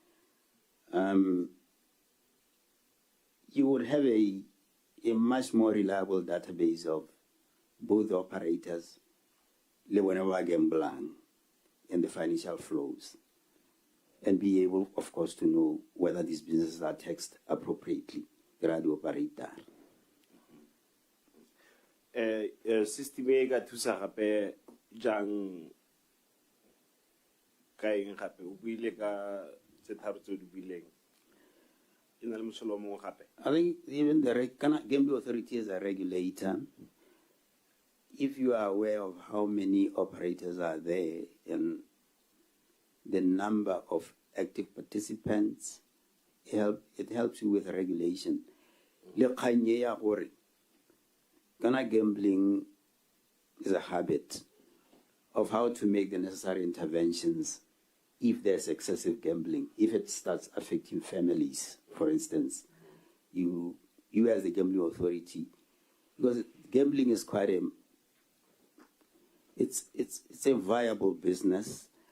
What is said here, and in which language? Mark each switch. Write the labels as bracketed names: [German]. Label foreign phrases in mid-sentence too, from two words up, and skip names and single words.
[English] You would have a much more reliable database of both the operators, le gambling, and the financial flows, and be able, of course, to know whether these businesses are taxed appropriately. Radio operator. [Tswana] System e ga thusa gape jang ka eng gape o buile ka tse tharo tse di buileng ina le mosolo mo gape. [English] I think even the Gambling Authority as a regulator, if you are aware of how many operators are there and the number of active participants, it helps you with regulation. [Tswana] Le kganye ya gore kana [English] gambling is a habit of how to make the necessary interventions if there's excessive gambling, if it starts affecting families, for instance. You as the Gambling Authority, because gambling is quite it's a viable business.